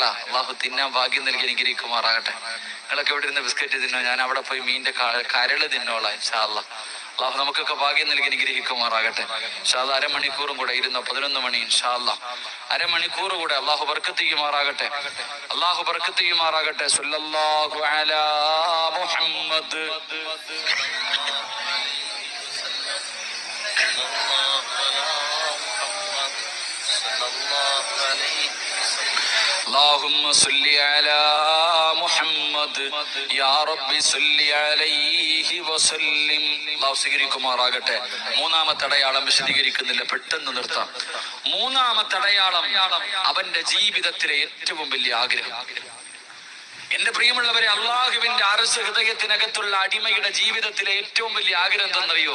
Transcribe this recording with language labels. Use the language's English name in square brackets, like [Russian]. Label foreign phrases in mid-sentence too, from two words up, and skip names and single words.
[Malayalam] അല്ലാഹു തിന്നാൻ ഭാഗ്യം നൽകി അനുഗ്രഹിക്കുമാറാകട്ടെ. നിങ്ങളൊക്കെ ഇവിടെ ഇരുന്ന് ബിസ്ക്കറ്റ് തിന്നോ, ഞാൻ അവിടെ പോയി മീനിന്റെ കരള് തിന്നോളാം [Arabic] إن شاء الله. [Malayalam] അല്ലാഹു നമുക്കൊക്കെ ഭാഗ്യം നൽകി അനുഗ്രഹിക്കുമാറാകട്ടെ. [Arabic] إن شاء الله [Malayalam] അരമണിക്കൂറും കൂടെ ഇരുന്നോ, 11 മണി [Arabic] إن شاء الله. [Malayalam] അരമണിക്കൂർ കൂടെ അല്ലാഹു ബർക്കത്ത് ചെയ്യുമാറാകട്ടെ. അല്ലാഹു ബർക്കത്ത് ചെയ്യുമാറാകട്ടെ. [Arabic] صلى الله على محمد. اللهم صل على محمد يا رب صل عليه وسلم. [Malayalam] അല്ലാഹു സ്വീകരിക്കുമാറാകട്ടെ. മൂന്നാമത്തെ അടയാളം വിശദീകരിക്കുന്നില്ല, പെട്ടെന്ന് നിർത്താം. മൂന്നാമത്തെ അടയാളം അവന്റെ ജീവിതത്തിലെ ഏറ്റവും വലിയ ആഗ്രഹം. എന്റെ പ്രിയമുള്ളവരെ, അള്ളാഹുവിന്റെ അർശ് ഹൃദയത്തിനകത്തുള്ള അടിമയുടെ ജീവിതത്തിലെ ഏറ്റവും വലിയ ആഗ്രഹം എന്തെന്നറിയോ?